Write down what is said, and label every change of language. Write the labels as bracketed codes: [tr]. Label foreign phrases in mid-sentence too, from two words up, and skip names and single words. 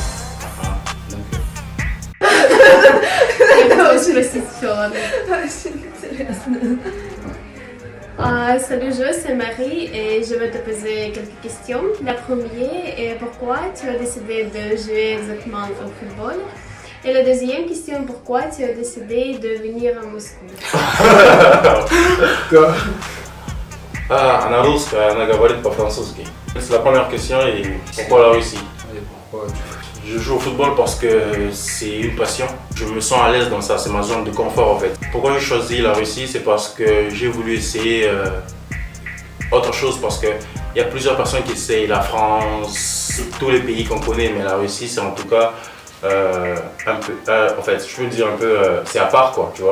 [fr] Salut, c'est Marie et je vais te poser quelques questions. La première est pourquoi tu as décidé de jouer exactement au football? Et la deuxième question, pourquoi tu as décidé de venir à Moscou? [ru] Она русская, она говорит по-французски. [fr] C'est la première question et pourquoi la Russie? Je joue au football parce que c'est une passion. Je me sens à l'aise dans ça, c'est ma zone de confort en fait. Pourquoi j'ai choisi la Russie? C'est parce que j'ai voulu essayer autre chose parce qu'il y a plusieurs personnes qui essayent la France, tous les pays qu'on connaît, mais la Russie c'est en tout cas un peu, en fait je peux dire un peu, c'est à part quoi, tu vois.